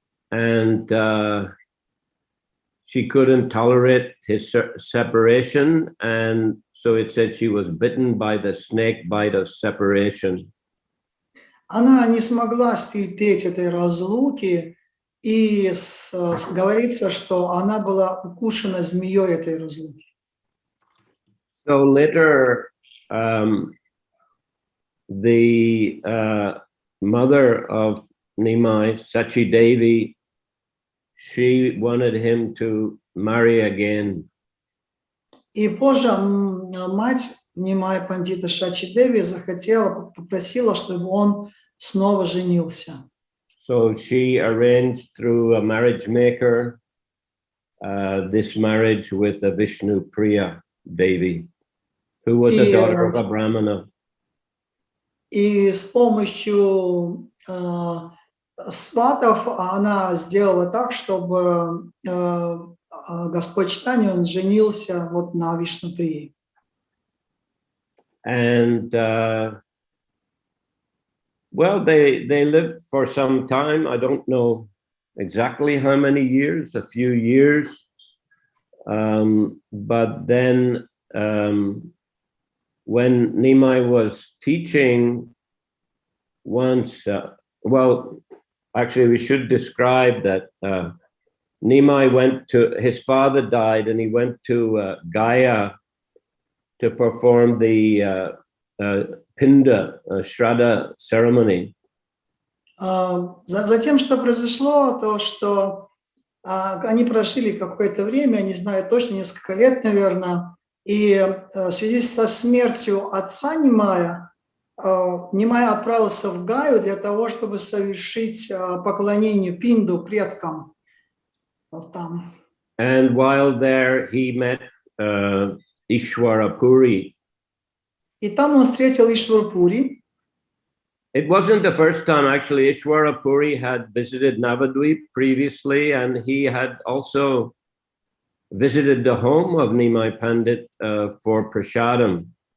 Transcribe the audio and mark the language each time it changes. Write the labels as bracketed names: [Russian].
[English] And she couldn't tolerate his separation, and so it said she was bitten by the snake bite of separation. [Russian] Она не смогла стерпеть этой разлуки, и говорится, что она была укушена змеей этой разлуки. [English] So later, the mother of Нимай, Sachi Devi, she wanted him to marry again. [Russian] И позже мать Нимай Пандита Шачи Деви попросила, чтобы он снова женился. [English] So she arranged through a marriage maker this marriage with a Vishnu Priya Devi, who was a daughter of a Brahmana. [Russian] И с помощью сватов она сделала так, чтобы Господь Чайтанья, он женился вот на Вишнуприи. [English] And well, they lived for some time. I don't know exactly how many years, a few years. But then when Нимай was teaching once, well, actually we should describe that Нимай went to, his father died and he went to Gaya to perform the Pinda, Shraddha ceremony. [Russian] Затем, что произошло, то, что они прожили какое-то время, не знаю точно, несколько лет, наверное, и в связи со смертью отца Нимая, Нимай отправился в Гаю для того, чтобы совершить поклонение Пинду, предкам. Вот там. [English] And while there, he met Ishwara Puri. [Russian] И там он встретил Ишварпури. [English] It wasn't the first time, actually. Ishwara Puri had visited Navadvip previously, and he had also visited the home of Nimai Pandit for prasadam.